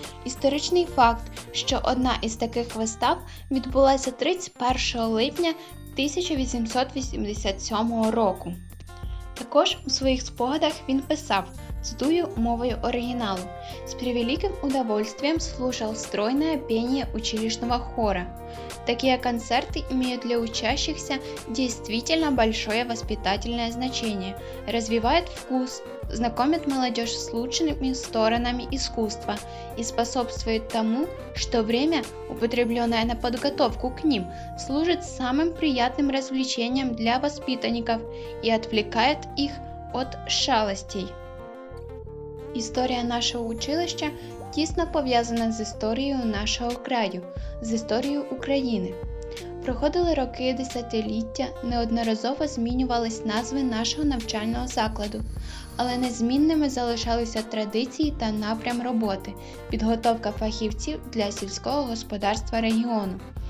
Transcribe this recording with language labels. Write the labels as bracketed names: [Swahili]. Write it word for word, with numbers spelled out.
[Ukrainian] Історичний факт, що одна із таких вистав відбулася тридцять першого липня тисяча вісімсот вісімдесят сьомого року. Також у своїх спогадах він писав, цитую мовою оригіналу: [Russian] «С превеликим удовольствием слушал стройное пение училищного хора. Такие концерты имеют для учащихся действительно большое воспитательное значение, развивают вкус, знакомят молодежь с лучшими сторонами искусства и способствуют тому, что время, употребленное на подготовку к ним, служит самым приятным развлечением для воспитанников и отвлекает их от шалостей». [Ukrainian] Історія нашого училища тісно пов'язана з історією нашого краю, з історією України. Проходили роки, десятиліття, неодноразово змінювались назви нашого навчального закладу, але незмінними залишалися традиції та напрям роботи, підготовка фахівців для сільського господарства регіону.